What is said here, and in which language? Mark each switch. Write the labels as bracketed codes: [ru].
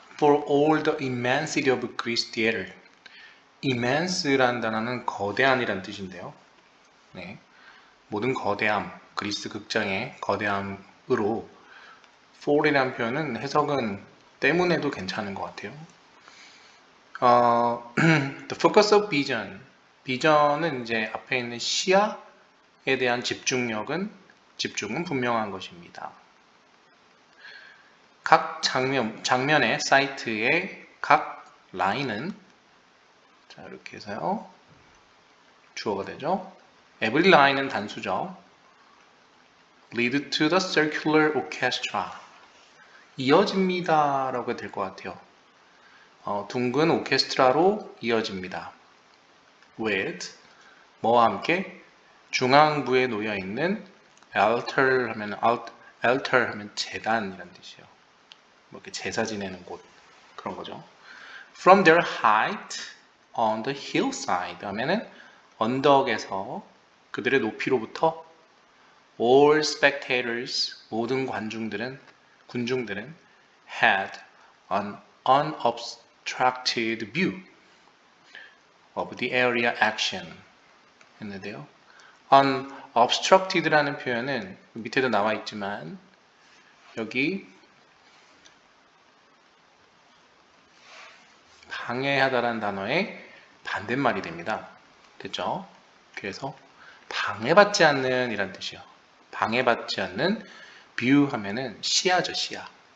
[en] For all the immensity of Greece theater. [ko] immense라는 단어는 거대한이란 뜻인데요. 네. 모든 거대함, 그리스 극장의 거대함으로 for이라는 표현은 해석은 때문에도 괜찮은 것 같아요. [en] The focus of vision. [ko] 비전은 이제 앞에 있는 시야에 대한 집중은 분명한 것입니다. 각 장면의 사이트의 각 라인은 자 이렇게 해서요 주어가 되죠. [en] Every line [ko] 은 단수죠. [en] Lead to the circular orchestra. [ko] 이어집니다 라고 될 것 같아요. 둥근 오케스트라로 이어집니다. With 뭐와 함께 중앙부에 놓여 있는 altar 하면 제단이란 뜻이에요. 뭐 이렇게 제사 지내는 곳 그런 거죠. [en] From their height on the hillside [ko] 하면은 언덕에서 그들의 높이로부터 [en] all spectators [ko] 모든 군중들은 [en] had an unobstructed view of the area action [ko] 했는데요. unobstructed라는 표현은 밑에도 나와 있지만 여기 방해하다라는 단어의 반대말이 됩니다. 됐죠? 그래서 방해받지 않는 이란 뜻이요. 방해받지 않는 view 하면은 시야죠, 시야.